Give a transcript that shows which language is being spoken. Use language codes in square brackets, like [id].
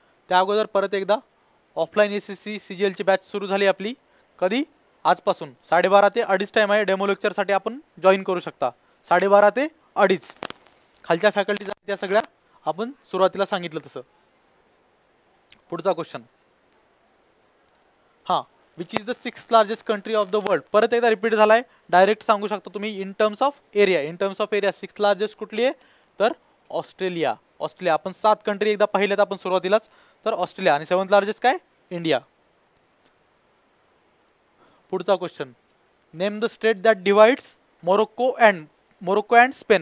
[mr] त्या अगोदर परत एकदा ऑफलाईन SSC CGLची बॅच सुरू झाली आपली. कधी? आजपासून 12:30 ते 2:30 टाईम आहे. डेमो लेक्चरसाठी आपण जॉईन करू शकता. 12:30 ते 2:30. खालच्या फॅकल्टीज आहेत त्या सगळ्या आपण सुरुवातीला सांगितलं तसं. पुढचा क्वेश्चन. [en] हां, which is the 6th largest country of the world. [mr] परत एकदा रिपीट झालाय. डायरेक्ट सांगू शकता तुम्ही [en] In terms of area. In terms of area [mr] 6th largest कुठली आहे? तर ऑस्ट्रेलिया. ऑस्ट्रेलिया आपण 7 कंट्री एकदा पाहिल्यात आपण सुरुवातीलाच. तर ऑस्ट्रेलिया. आणि 7th लार्जेस्ट काय? इंडिया. पुढचा question. [en] Name the state that divides Morocco and Spain.